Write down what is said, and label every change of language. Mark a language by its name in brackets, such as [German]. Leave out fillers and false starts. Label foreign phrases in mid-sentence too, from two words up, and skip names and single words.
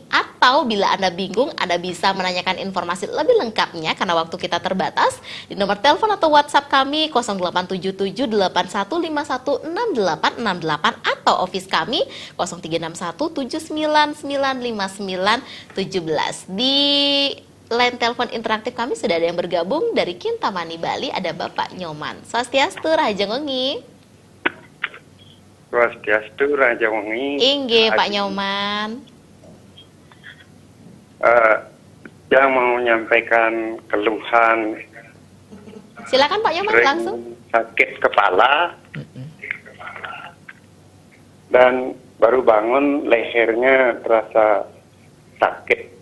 [Indonesian] Atau bila Anda bingung, Anda bisa menanyakan informasi lebih lengkapnya karena waktu kita terbatas di nomor telepon atau WhatsApp kami 087781516868 atau office kami 0361799917. Di line telepon interaktif kami sudah ada yang bergabung dari Kintamani Bali, ada Bapak Nyoman. [Balinese] Swastiastu Raja Wengi. Swastiastu Raja Wengi. Inggih Pak Nyoman. [Indonesian] Yang mau menyampaikan keluhan. Silakan Pak Nyoman langsung. Sakit kepala. Dan baru bangun lehernya terasa sakit.